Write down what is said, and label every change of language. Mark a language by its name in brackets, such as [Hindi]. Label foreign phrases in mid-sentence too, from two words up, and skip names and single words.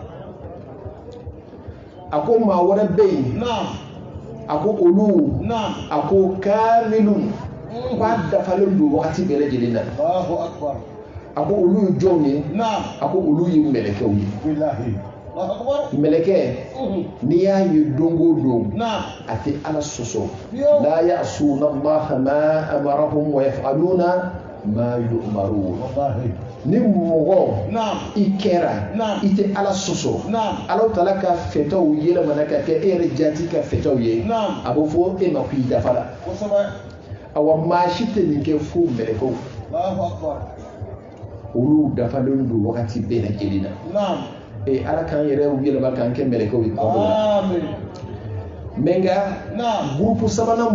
[Bambara] a ko maa wɛrɛ bɛ yen a ko olu a ko kaamilun k'a dafalen don wagati bɛɛ lajɛlen na a ko olu ye jɔnw ye a ko olu ye mɛlɛkɛw ye mɛlɛkɛ n'i y'a ye don o don a tɛ Ala sɔsɔ la [Arabic] يعصون الله ما أمرهم ويفعلون ما يؤمرون [Bambara] ni mɔgɔ i kɛra i tɛ Ala sɔsɔ Ala Taala ka fɛtaw yɛlɛmana ka kɛ e yɛrɛ jati ka fɛtaw ye a bɛ fɔ e ma k'i dafa la awa maa si tɛ nin kɛ fo mɛlɛkɛw olu dafalen don wagati bɛɛ lajɛlen na Ala k'an yɛrɛ yɛlɛma k'an kɛ mɛlɛkɛw ye mɛ nka gurupu sabanan